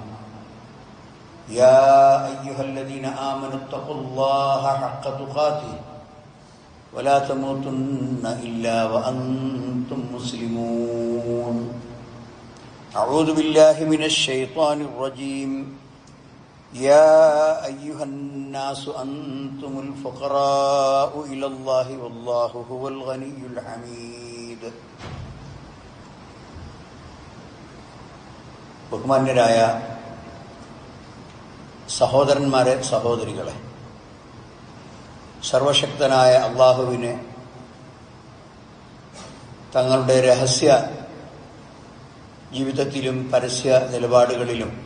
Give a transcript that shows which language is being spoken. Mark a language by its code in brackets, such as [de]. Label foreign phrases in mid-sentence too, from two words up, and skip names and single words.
[ar] يا أيها الذين آمنوا اتقوا الله حق تقاته ولا تموتن إلا وأنتم مسلمون أعوذ بالله من الشيطان الرجيم يا أيها الناس أنتم الفقراء إلى الله والله هو الغني الحميد [ml] ബഹുമാന്യരായ സഹോദരന്മാരെ സഹോദരികളെ, സർവശക്തനായ അള്ളാഹുവിനെ തങ്ങളുടെ രഹസ്യ ജീവിതത്തിലും പരസ്യ നിലപാടുകളിലും